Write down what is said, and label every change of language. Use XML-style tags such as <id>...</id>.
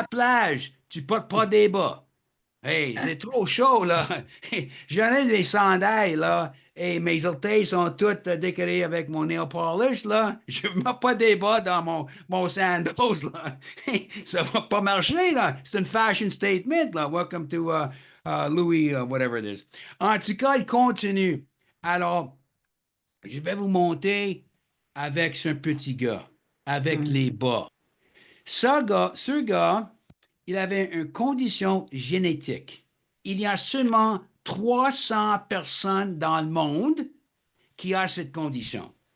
<fr>la plage, tu portes pas des bas. Hey, c'est trop chaud, là. J'en ai des sandales, là. Et mes orteils sont toutes décorés avec mon nail polish, là. Je ne mets pas des bas dans mon sandals, là. Ça va pas marcher, là. C'est une fashion statement, là.</fr> <en>Welcome to Louis, whatever it is.</en> <fr>En tout cas, il continue. Alors, je vais vous monter avec ce petit gars, avec Hmm. les bas. Ce gars, il avait une condition génétique. Il y a seulement 300 personnes dans le monde qui ont cette condition.</fr>